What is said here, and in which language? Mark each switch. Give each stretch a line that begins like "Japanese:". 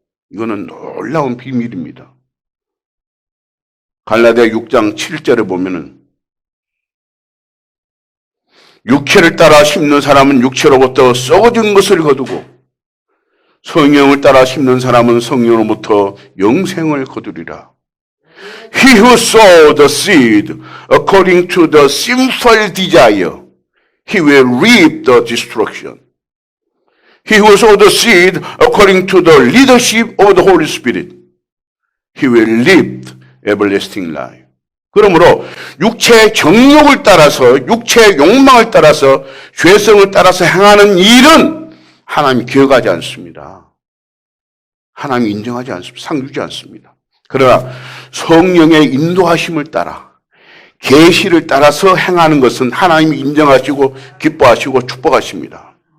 Korean: 이거는 놀라운 비밀입니다. 갈라디아 6장 7절에 보면은 육체를 따라 심는 사람은 육체로부터 썩어진 것을 거두고 성령을 따라 심는 사람은 성령으로부터 영생을 거두리라.
English: He who sow the seed according to the sinful desire, he will reap the destruction. He who sow the seed according to the leadership of the Holy Spirit, he will live everlasting life.
Korean: 그러므로 육체의 정욕을 따라서 육체의 욕망을 따라서 죄성을 따라서 행하는 일은 하나님이 기억하지 않습니다. 하나님이 인정하지 않습니다. 상주지 않습니다. 그러나 성령의 인도하심을 따라 계시를 따라서 행하는 것은 하나님이 인정하시고 기뻐하시고 축복하십니다.